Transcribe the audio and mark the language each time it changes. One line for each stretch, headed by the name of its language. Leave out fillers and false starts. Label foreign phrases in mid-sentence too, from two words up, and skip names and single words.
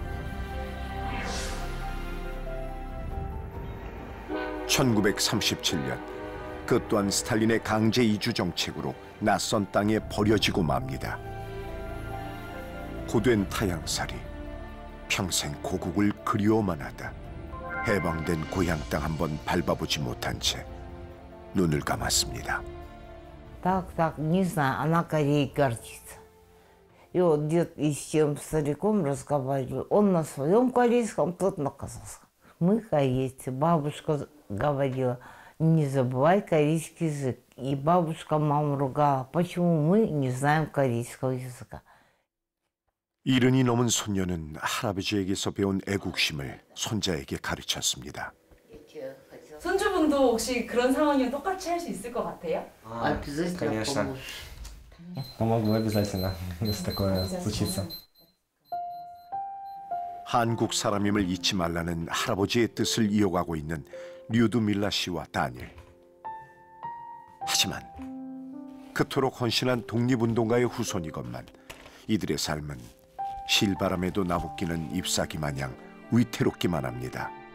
Korean: 1937년 그 또한 스탈린의 강제 이주 정책으로 낯선 땅에 버려지고 맙니다. 고된 타향살이 평생 고국을 그리워만 하다 해방된 고향 땅 한번 밟아보지 못한 채 눈을 감았습니다.
Russian: Так, не знаю, она Кореей гордится. И вот дед и с тем стариком разговаривал, он на своем корейском, тот на казахском. Мы корейцы, бабушка говорила, не забывай корейский язык. И бабушка маму ругала, почему мы не знаем корейского языка.
Korean: 70이 넘은 손녀는 할아버지에게서 배운 애국심을 손자에게 가르쳤습니다. 손주분도 혹시 그런 상황이면 똑같이 할 수 있을 것 같아요?
Russian: Конечно. Помогу обязательно, если такое случится.
Korean: 한국 사람임을 잊지 말라는 할아버지의 뜻을 이어가고 있는 류두밀라 씨와 다닐. 하지만 그토록 헌신한 독립운동가의 후손이건만 이들의 삶은 실바람에도 나부끼는 잎사귀 마냥 위태롭기만 합니다.